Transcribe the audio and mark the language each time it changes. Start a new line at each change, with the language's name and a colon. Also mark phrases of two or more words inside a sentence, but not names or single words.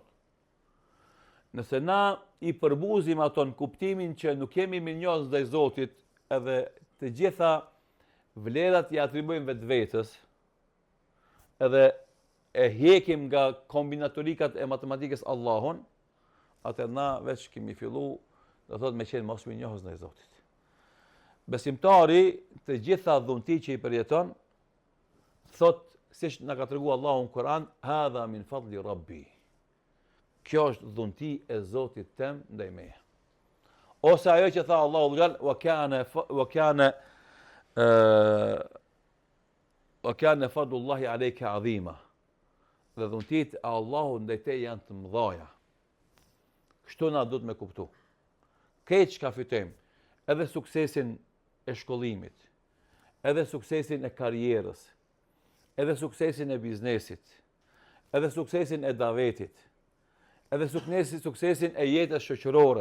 Albanian: Nëse na i përbuzim ato në kuptimin që nuk kemi minjos ndaj Zotit, edhe të gjitha vlerat i atribuojmë vetvetes, edhe e hekim nga kombinatorikat e matematikës Allahun, atë na veç kemi fillu, do thotë me qenë mos minjos ndaj Zotit. Besimtari të gjitha dhunti që i përjeton, thot siç na ka treguar Allahu në Kur'an,
Arabic: هذا من فضل ربي.
Albanian: Kjo është dhunti e Zotit tem ndaj meje. Ose ajo që tha Allahu xhall,
Arabic: وكان فضل الله عليك عظيما.
Albanian: Dhe dhuntit e Allahut ndaj te janë të mëdha. Kështu na duhet me kuptu. Këtë çka fitojmë, edhe suksesin e shkollimit, edhe suksesin e karrierës, edhe suksesin e biznesit, edhe suksesin e davetit, edhe suksesin e jetës shoqërore.